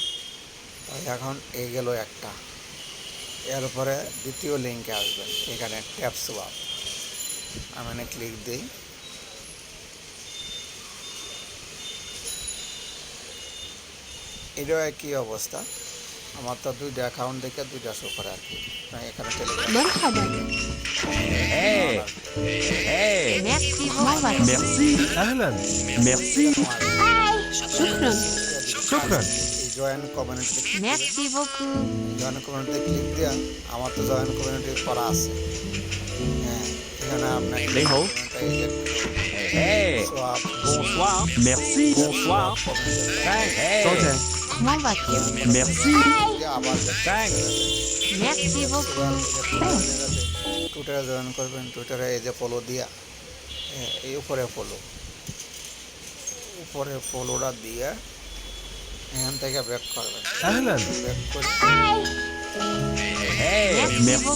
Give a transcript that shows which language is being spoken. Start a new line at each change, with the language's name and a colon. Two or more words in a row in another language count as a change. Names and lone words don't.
Bangla: তাই এখন এই গেল একটা, এরপরে দ্বিতীয় লিঙ্কে আসবেন, এখানে ট্যাপ সোয়াপ, আমি এখানে ক্লিক দিই। এটাও একই অবস্থা, আমার তো দুইটা অ্যাকাউন্ট দেখে দুইটা শো করে আর কি। এখানে টেলিগ্রাম
Arabic: مرحبا. Hey. Hey.
French: Merci beaucoup. Merci. أهلا. Merci. شكرا. شكرا.
Bangla: এই জয়েন কমিউনিটিতে ক্লিক দিবেন।
French: Merci beaucoup.
Bangla: জয়েন কমিউনিটিতে ক্লিক দেওয়া, আমার তো জয়েন কমিউনিটি করা আছে। হ্যাঁ, এখানে আপনাকে
Chinese: 你好. Hey.
Bangla: সোয়াপ
French: Bonsoir. Merci. Bonsoir. Thanks. Hey. Comment vas-tu? Merci.
Bangla: আবার
English: Thanks.
French: Merci beaucoup.
Bangla: টুইটারে জয়েন করবেন। টুইটারে এই যে ফলো দিয়া, এই উপরে ফলোটা দিয়ে এখান থেকে ব্যাক করবেন।
Arabic: أهلا.
Bangla: ব্যাক করে
French: Hey. Merci.